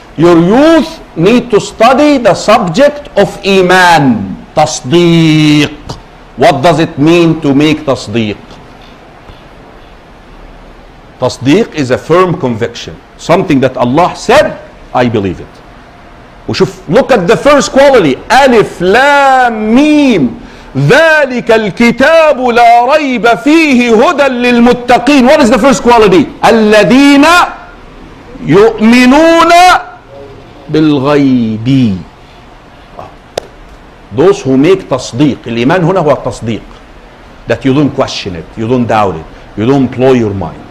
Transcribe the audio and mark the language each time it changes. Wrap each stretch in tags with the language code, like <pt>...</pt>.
<en>Your youth need to study the subject of Iman. Tasdeeq. What does it mean to make tasdeeq? Tasdeeq is a firm conviction. something that Allah said, I believe it.</en> <ar>وشوف,</ar> <en>look at the first quality.</en> <ar>ألف لام ميم ذلك الكتاب لا ريب فيه هدى للمتقين.</ar> <en>What is the first quality?</en> <ar>الذين يؤمنون بالغيب.</ar> <en>Those who make تصديق.</en> <ar>الإيمان هنا هو التصديق.</ar> <en>That you don't question it, you don't doubt it, you don't blow your mind.</en>